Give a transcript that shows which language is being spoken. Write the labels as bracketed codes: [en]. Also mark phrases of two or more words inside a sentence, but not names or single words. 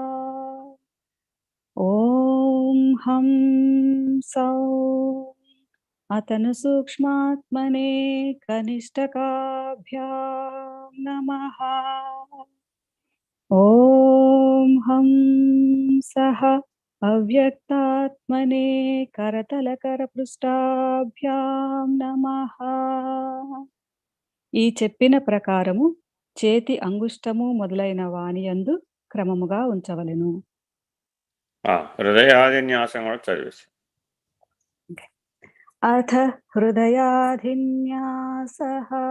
[sa] ॐ हं सौं अतनु सूक्ष्मात्मने कनिष्ठकाभ्यां नमः। ॐ हं सः अव्यक्तात्मने करतलकरपृष्ठाभ्यां नमः. [te] ఈ చెప్పిన ప్రకారము చేతి అంగుష్టము మొదలైన వానియందు క్రమముగా ఉంచవలెను. హృదయాది న్యాసం కూడా చదివేసి. [sa] అథ హృదయాధిన్యాసః.